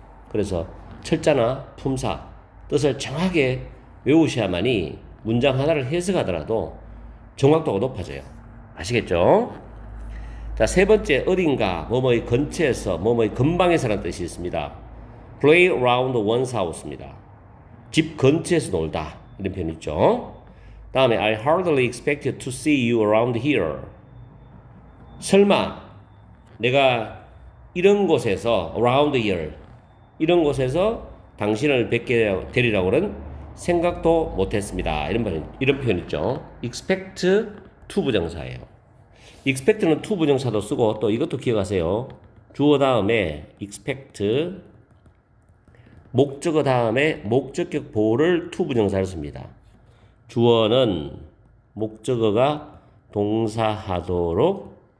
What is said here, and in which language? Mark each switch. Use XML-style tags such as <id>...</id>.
<ko>그래서 철자나 품사, 뜻을 정확하게 외우셔야만이 문장 하나를 해석하더라도 정확도가 높아져요. 아시겠죠? 자, 세 번째, 어딘가, 뭐뭐의 근처에서, 뭐뭐의 근방에서라는 뜻이 있습니다.</ko> <en>play around one's house입니다.</en> <ko>집 근처에서 놀다. 이런 표현 있죠. 다음에</ko> <en>I hardly expected to see you around here.</en> <ko>설마 내가 이런 곳에서</ko> <en>around here,</en> <ko>이런 곳에서 당신을 뵙게 되리라고는 생각도 못했습니다. 이런 표현 있죠. expect to 부정사예요. expect는 to 부정사도 쓰고 또 이것도 기억하세요. 주어 다음에 expect, 목적어 다음에 목적격 보호를 to 부정사를 씁니다. 주어는 목적어가 동사하도록</ko>